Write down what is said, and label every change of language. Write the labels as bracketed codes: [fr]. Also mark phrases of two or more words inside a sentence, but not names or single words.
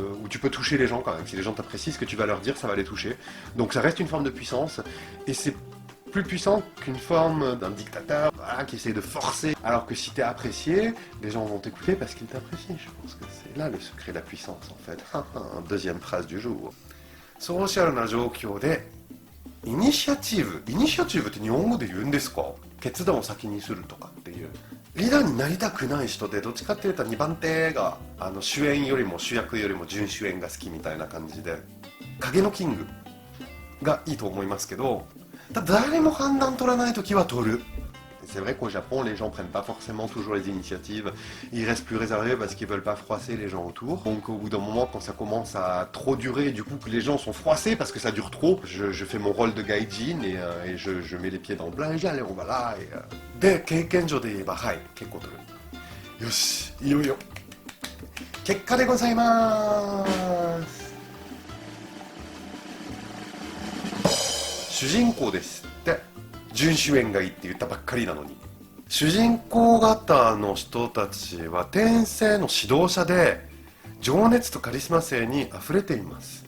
[fr] où tu peux toucher les gens quand même. Si les gens t'apprécient, ce que tu vas leur dire, ça va les toucher. Donc ça reste une forme de puissance et c'est plus puissant qu'une forme d'un dictateur, voilà, qui essaie de forcer. Alors que si t'es apprécié, les gens vont t'écouter parce qu'ils t'apprécient. Je pense que c'est là le secret de la puissance en fait. Deuxième phrase du jour. [ja] ソーシャルな状況でイニシアチブって日本語で言うんですか？決断を先にするとかっていう。リーダーになりたくない人でどっちかっていうと2番手が主演よりも主役よりも準主演が好きみたいな感じで影のキングがいいと思いますけど、誰も判断取らないときは取る。 [fr] C'est vrai qu'au Japon, les gens prennent pas forcément toujours les initiatives. Ils restent plus réservés parce qu'ils veulent pas froisser les gens autour. Donc au bout d'un moment, quand ça commence à trop durer, du coup que les gens sont froissés parce que ça dure trop, je fais mon rôle de gaijin et je mets les pieds dans le plat et allez, on va là. [ja] 経験上で言えば、はい、結構取る. よし、いよいよ。結果でございます. 主人公ですって。準主演がいいって言ったばっかりなのに。主人公方の人たちは天性の指導者で情熱とカリスマ性にあふれています。